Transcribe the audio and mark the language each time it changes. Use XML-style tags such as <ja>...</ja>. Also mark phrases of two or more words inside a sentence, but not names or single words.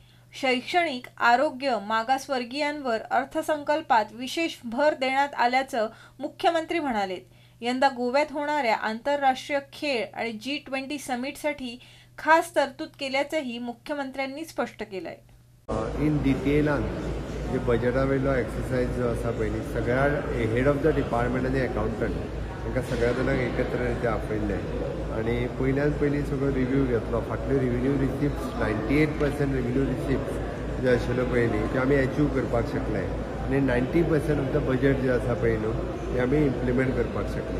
<mr>शैक्षणिक, आरोग्य, मागासवर्गीयांवर अर्थसंकल्पात विशेष भर देण्यात आल्याचं मुख्यमंत्री म्हणाले। यंदा गोव्यात होणाऱ्या आंतरराष्ट्रीय खेळ आणि G20 समिटसाठी खास तरतूद केल्याचंही मुख्यमंत्र्यांनी स्पष्ट केलंय.</mr> <en>in detailan</en> <kok>जे बजेटा वयलो एक्सरसाइज जो आसा पळय सगळ्या</kok> <en>head of the department</en> <kok>आनी अकाउंटंट तांकां सगळ्या जाणांक एकत्र रित्या आपयल्ले आनी पयल्यान पयलीं सगळो रिव्यू घेतलो. फाटल्यो</kok> <en>revenue receipts</en> <kok>98%</kok> <en>revenue receipts</en> <kok>जे आशिल्ल्यो पयलीं त्यो आमी अचीव करपाक शकले आनी 90%</kok> <en>of the budget</en> <kok>जे आसा पळय न्हू ते आमी इम्प्लिमेंट करपाक शकले.</kok>